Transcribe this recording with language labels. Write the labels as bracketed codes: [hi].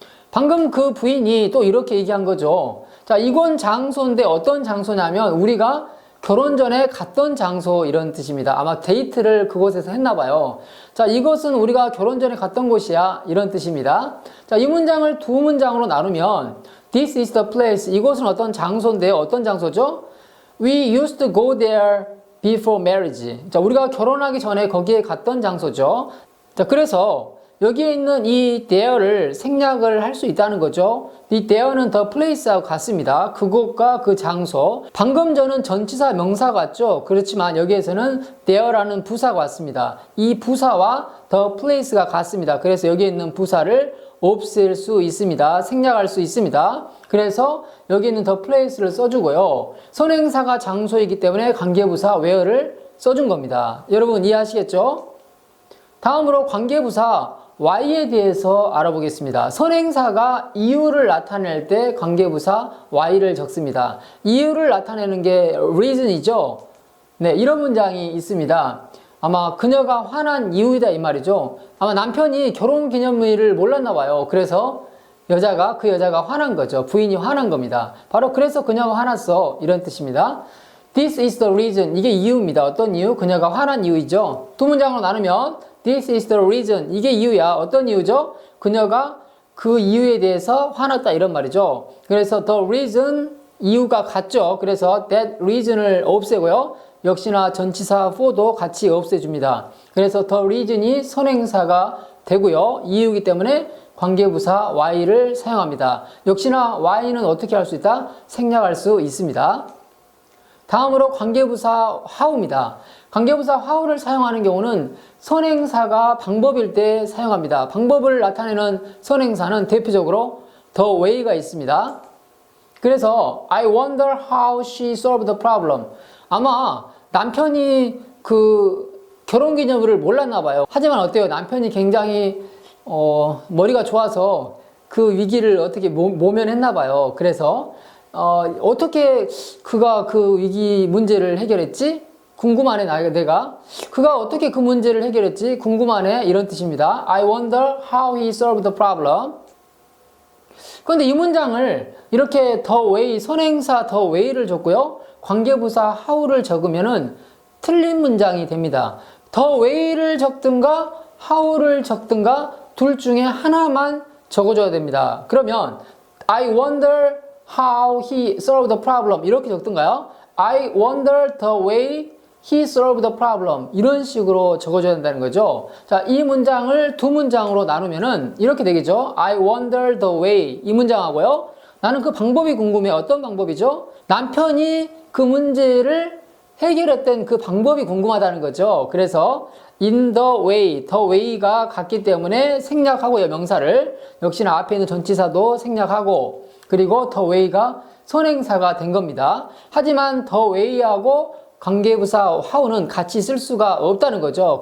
[ko] 방금 그 부인이 또 이렇게 얘기한 거죠. 자, 이건 장소인데 어떤 장소냐면 우리가 결혼 전에 갔던 장소 이런 뜻입니다. 아마 데이트를 그곳에서 했나 봐요. 자, 이것은 우리가 결혼 전에 갔던 곳이야 이런 뜻입니다. 자, 이 문장을 두 문장으로 나누면 [en] This is the place. [ko] 이곳은 어떤 장소인데요. 어떤 장소죠? [en] We used to go there before marriage. [ko] 자, 우리가 결혼하기 전에 거기에 갔던 장소죠. 자, 그래서 여기에 있는 이 there를 생략을 할 수 있다는 거죠. 이 there는 the place하고 같습니다. 그곳과 그 장소. 방금 전은 전치사 명사 같죠? 그렇지만 여기에서는 there라는 부사가 왔습니다. 이 부사와 the place가 같습니다. 그래서 여기에 있는 부사를 없앨 수 있습니다. 생략할 수 있습니다. 그래서 여기 있는 the place를 써주고요. 선행사가 장소이기 때문에 관계부사 where를 써준 겁니다. 여러분 이해하시겠죠? 다음으로 관계부사 why에 대해서 알아보겠습니다. 선행사가 이유를 나타낼 때 관계부사 why를 적습니다. 이유를 나타내는 게 reason이죠. 네, 이런 문장이 있습니다. 아마 그녀가 화난 이유이다 이 말이죠. 아마 남편이 결혼기념일을 몰랐나 봐요. 그래서 그 여자가 화난 거죠. 부인이 화난 겁니다. 바로 그래서 그녀가 화났어 이런 뜻입니다. [en] This is the reason. [ko] 이게 이유입니다. 어떤 이유? 그녀가 화난 이유이죠. 두 문장으로 나누면 [en] This is the reason. [ko] 이게 이유야. 어떤 이유죠? 그녀가 그 이유에 대해서 화났다 이런 말이죠. 그래서 the reason 이유가 같죠. 그래서 that reason을 없애고요. 역시나 전치사 for도 같이 없애줍니다. 그래서 the reason이 선행사가 되고요. 이유이기 때문에 관계부사 why를 사용합니다. 역시나 why는 어떻게 할 수 있다? 생략할 수 있습니다. 다음으로 관계부사 how입니다. 관계부사 how를 사용하는 경우는 선행사가 방법일 때 사용합니다. 방법을 나타내는 선행사는 대표적으로 the way가 있습니다. [en] 그래서 I wonder how she solved the problem. [ko] 아마 남편이 그 결혼기념일을 몰랐나 봐요. 하지만 어때요? 남편이 굉장히 머리가 좋아서 그 위기를 어떻게 모면했나 봐요. 그래서 어떻게 그가 그 위기 문제를 해결했지? 궁금하네 내가. 그가 어떻게 그 문제를 해결했지? 궁금하네 이런 뜻입니다. [en] I wonder how he solved the problem. [ko] 그런데 이 문장을 이렇게 the way, 선행사 the way를 줬고요. 관계부사 how를 적으면은 틀린 문장이 됩니다. the way를 적든가 how를 적든가 둘 중에 하나만 적어줘야 됩니다. 그러면 [en] I wonder how he solved the problem [ko] 이렇게 적든가요? [en] I wonder the way he solved the problem [ko] 이런 식으로 적어줘야 된다는 거죠. 자, 이 문장을 두 문장으로 나누면은 이렇게 되겠죠. [en] I wonder the way [ko] 이 문장하고요. 나는 그 방법이 궁금해. 어떤 방법이죠? 남편이 그 문제를 해결했던 그 방법이 궁금하다는 거죠. 그래서 in the way가 같기 때문에 생략하고요. 명사를 역시나 앞에 있는 전치사도 생략하고 그리고 the way가 선행사가 된 겁니다. 하지만 the way하고 관계부사 how는 같이 쓸 수가 없다는 거죠.